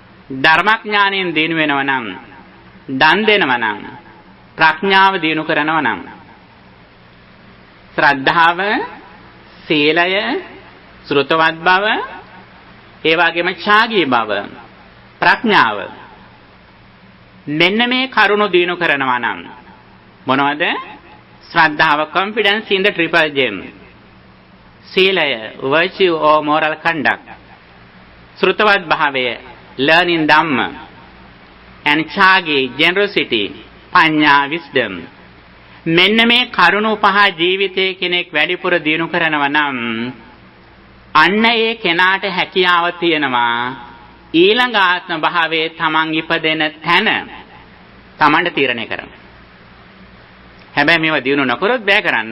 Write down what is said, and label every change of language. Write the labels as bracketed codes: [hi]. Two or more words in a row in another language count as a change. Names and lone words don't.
[si] ධර්මඥානයෙන් දිනු වෙනවා නම්, දන් දෙනවා නම්, ප්‍රඥාව දිනු කරනවා නම්, ශ්‍රද්ධාව, සීලය, ශ්‍රුතවත් බව, ඒ වගේම ඡාගී බව, ප්‍රඥාව, මෙන්න මේ කරුණු දිනු කරනවා නම් මොනවද? ශ්‍රද්ධාව, [en] confidence in the triple gem. [si] සීලය, [en] virtue or moral conduct. [si] ශ්‍රුතවත් භාවය, [en] learning dhamma. and ඡාගී, generosity, පඤ්ඤා, wisdom. [si] මෙන්න මේ කරුණු පහ ජීවිතයේ කෙනෙක් වැඩිපුර දිනු කරනවා නම් අන්න ඒ කෙනාට හැකියාව තියෙනවා ඊළඟ ආත්ම භාවයේ තමන් ඉපදෙන තැන තමන්ට තීරණය කරන්න. හැබැයි මේවා දිනු නොකරොත් බෑ කරන්න.